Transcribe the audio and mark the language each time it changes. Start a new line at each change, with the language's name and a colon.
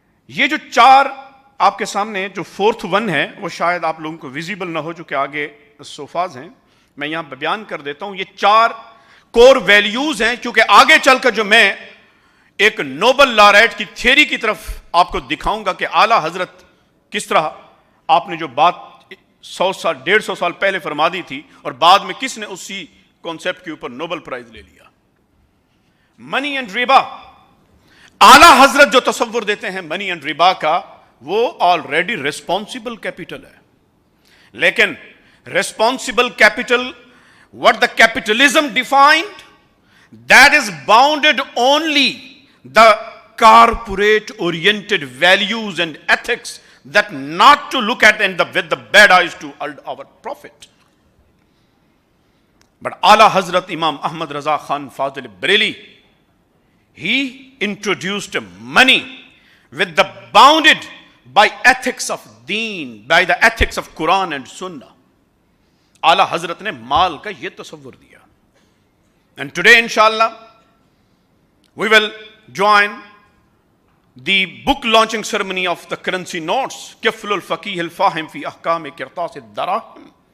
Urdu: یہ جو 4 آپ کے سامنے جو 4th ون ہے وہ شاید آپ لوگوں کو ویزیبل نہ ہو، جو کہ آگے صوفاز ہیں، میں یہاں بیان کر دیتا ہوں. یہ 4 کور ویلیوز ہیں، کیونکہ آگے چل کر جو میں ایک نوبل لاریٹ کی تھیوری کی طرف آپ کو دکھاؤں گا کہ اعلیٰ حضرت کس طرح آپ نے جو بات 100 سال 150 سال پہلے فرما دی تھی اور بعد میں کس نے اسی کانسیپٹ کے اوپر نوبل پرائز لے لیا. منی اینڈ ربا، اعلیٰ حضرت جو تصور دیتے ہیں منی اینڈ ربا کا، وہ آلریڈی ریسپانسبل کیپٹل ہے.
English: لیکن responsible capital what the capitalism defined, that is bounded only the corporate oriented values and ethics that not to look at with the bad eyes to our profit. But Ala Hazrat Imam Ahmad Raza Khan Fazil Bareli, he introduced money with the bounded by ethics of deen, by the ethics of Quran and Sunnah.
Urdu: اعلیٰ حضرت نے مال کا یہ تصور دیا.
English: And today inshallah we will join the book launching ceremony of the currency notes, Kifl al-Faqih al-Fahim fi ahkam qirtas ad-darahim.